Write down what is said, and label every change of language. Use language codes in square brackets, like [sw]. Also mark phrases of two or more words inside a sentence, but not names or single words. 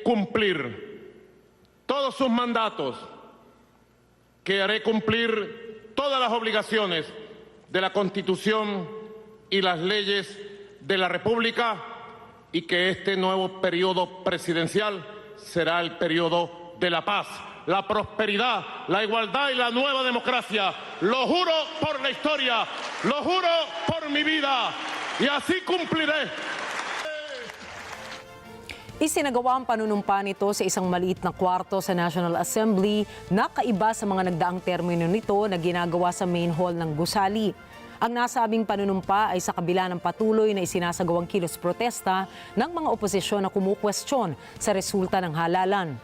[es] cumplir todos sus mandatos, que haré cumplir todas las obligaciones de la Constitución y las leyes de la República, y que este nuevo periodo presidencial será el periodo de la paz, la prosperidad, la igualdad y la nueva democracia. Lo juro por la historia, lo juro por mi vida, y así cumpliré. [tl] Isinagawa ang panunumpa nito sa isang maliit na kwarto sa National Assembly na kaiba sa mga nagdaang termino nito na ginagawa sa [en] main hall [tl] ng gusali. Ang nasabing panunumpa ay sa kabila ng patuloy na isinasagawang kilos protesta ng mga oposisyon na kumukwestiyon sa resulta ng halalan.